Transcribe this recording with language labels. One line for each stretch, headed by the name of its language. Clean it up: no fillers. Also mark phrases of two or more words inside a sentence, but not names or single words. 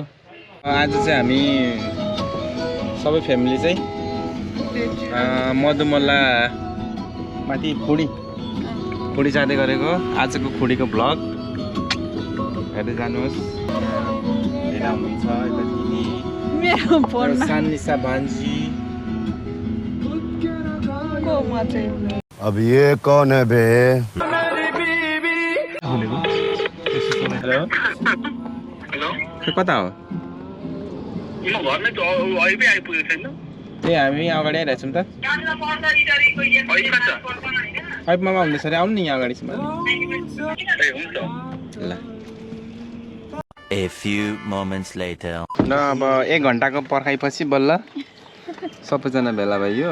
Nepali: आज चाहिँ हामी सबै फ्यामिली चाहिँ मधुमला माथि खुडी जाँदै गरेको आजको खुडीको भ्लग हेर्दै जानुहोस्। हेरा हुनुहुन्छ यता दिदी मेरो फोनमा सानिसा भान्जी को म चाहिँ
Hindi: अब ये कौन है बे?
Nepali: हेलो कता हो? ए हामी अगाडि आइरहेछौँ त। पाइपमा हुँदैछ अरे आउनु नि यहाँ अगाडिसम्म। ल
English: A few moments later.
Nepali: र अब 1 घन्टाको पर्खाइपछि बल्ल सबैजना भेला भइयो।